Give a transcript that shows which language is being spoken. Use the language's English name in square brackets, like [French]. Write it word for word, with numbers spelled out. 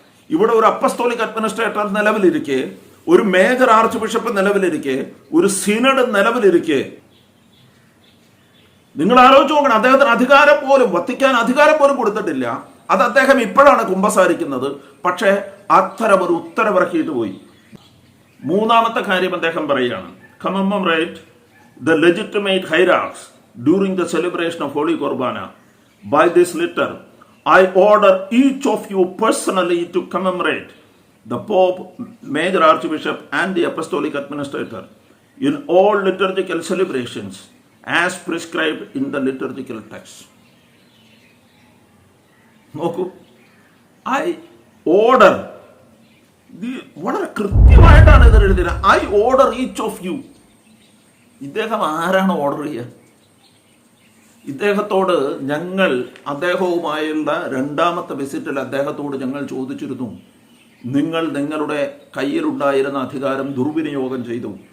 [Malayalam] ഇവിടെ ഒരു apostolic administrator നിലവിലിരിക്കെ, ഒരു മേജർ ആർച്ച് ബിഷപ്പ് നിലവിലിരിക്കെ, ഒരു സിനഡ് നിലവിലിരിക്കെ, നിങ്ങൾ ആലോചിച്ച് നോക്കണം, അദ്ദേഹത്തിന് അധികാരം പോലും വത്തിക്കാൻ അധികാരം പോലും കൊടുത്തിട്ടില്ല. അത് അദ്ദേഹം ഇപ്പോഴാണ് കുമ്പസാരിക്കുന്നത്. പക്ഷേ അത്തരം ഒരു ഉത്തരവിറക്കിയിട്ട് പോയി. മൂന്നാമത്തെ കാര്യം അദ്ദേഹം പറയുകയാണ്: [English] commemorate the legitimate hierarchs during the celebration of Holy Qurbana. By this letter, I order each of you personally to commemorate the Pope, Major Archbishop and the Apostolic Administrator in all liturgical celebrations as prescribed in the liturgical text. [Malayalam] നോക്കൂ, [English] I order, [Malayalam] വളരെ കൃത്യമായിട്ടാണ് ഇത് എഴുതിയത്. [English] I order each of you. [Malayalam] ഇദ്ദേഹം ആരാണ് order ചെയ്യുക? ഇദ്ദേഹത്തോട് ഞങ്ങൾ, അദ്ദേഹവുമായുള്ള രണ്ടാമത്തെ വിസിറ്റിൽ അദ്ദേഹത്തോട് ഞങ്ങൾ ചോദിച്ചിരുന്നു, നിങ്ങൾ നിങ്ങളുടെ കയ്യിലുണ്ടായിരുന്ന അധികാരം ദുർവിനിയോഗം ചെയ്തു.